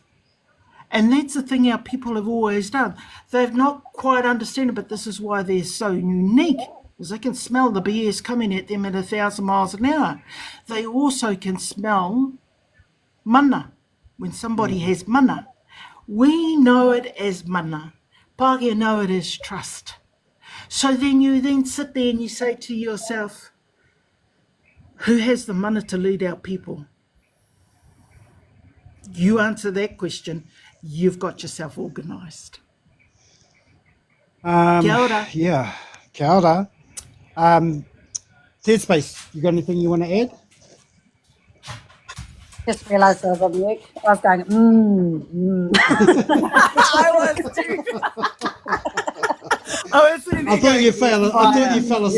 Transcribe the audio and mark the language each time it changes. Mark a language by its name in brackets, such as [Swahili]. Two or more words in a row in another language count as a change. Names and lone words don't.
[English] And that's the thing our people have always done. They've not quite understood it, but this is why they're so unique, because they can smell the BS coming at them at 1,000 miles an hour. They also can smell mana, when somebody has mana. We know it as mana. Pākehā know it as trust. So then you then sit there and you say to yourself, who has the mana to lead our people? You answer that question, you've got yourself organised. [Māori] Kia ora. Yeah, kia ora. [English] Third space, you got anything you want to add? Just realised I was on mute. I was going, I was too. I thought you fell asleep.